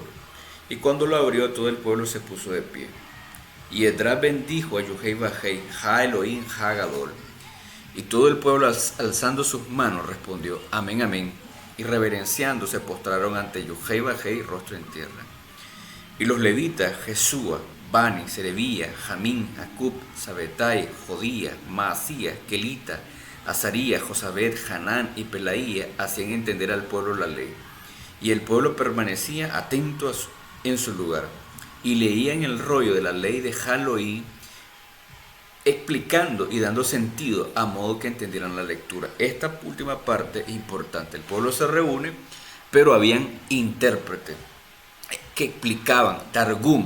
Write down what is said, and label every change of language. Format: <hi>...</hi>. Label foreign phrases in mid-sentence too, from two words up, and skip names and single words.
<es>Y cuando lo abrió, todo el pueblo se puso de pie. Y Esdras bendijo a Yohei Bajei,</es> <he>האלוהים הגדול.</he> <es>Y todo el pueblo alzando sus manos respondió, amén, amén. Y reverenciando se postraron ante Yohei Bajei, rostro en tierra. Y los levitas, Jesúa, Bani, Serebía, Jamín, Acub, Sabetai, Jodía, Maasías, Kelita, Azarías, Josabed, Hanán y Pelaía hacían entender al pueblo la ley. Y el pueblo permanecía atento en su lugar. Y leían el rollo de la ley de Jaloí, explicando y dando sentido a modo que entendieran la lectura. Esta última parte es importante. El pueblo se reúne, pero habían intérpretes que explicaban, Targum.</es>